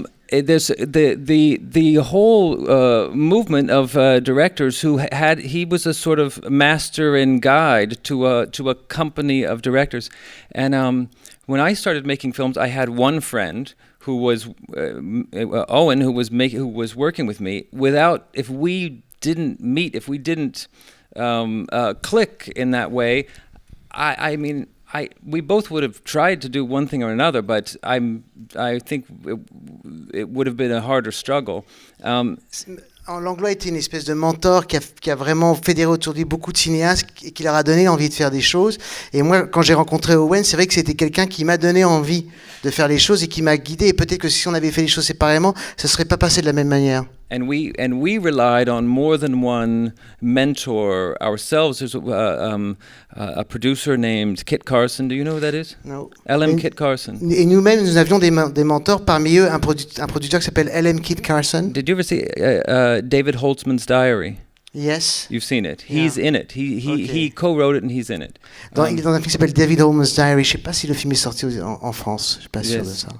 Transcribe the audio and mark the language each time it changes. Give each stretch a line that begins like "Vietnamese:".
English: There's the whole movement of directors he was a sort of master and guide to a company of directors, and when I started making films, I had one friend who was Owen, who was working with me. If we didn't meet, if we didn't click in that way, I mean, we both would have tried to do one thing or another, but I think it would have been a harder struggle.
French: Langlois était une espèce de mentor qui a vraiment fédéré autour de lui beaucoup de cinéastes et qui leur a donné envie de faire des choses. Et moi, quand j'ai rencontré Owen, c'est vrai que c'était quelqu'un qui m'a donné envie de faire les choses et qui m'a guidé. Et peut-être que si on avait fait les choses séparément, ça ne serait pas passé de la même manière.
English: And we relied on more than one mentor ourselves. There's a producer named Kit Carson. Do you know who that is? No. L.M. Kit Carson.
French: Et nous-mêmes, nous avions des mentors, parmi eux un producteur qui s'appelle L.M. Kit Carson.
English: Did you ever see David Holtzman's Diary? Yes. You've seen it. He's Yeah. in it. He co-wrote it and he's in it.
French: Il est dans un film qui s'appelle David Holmes' Diary. Je ne sais pas si le film est sorti en France. Je ne suis pas sûr de ça.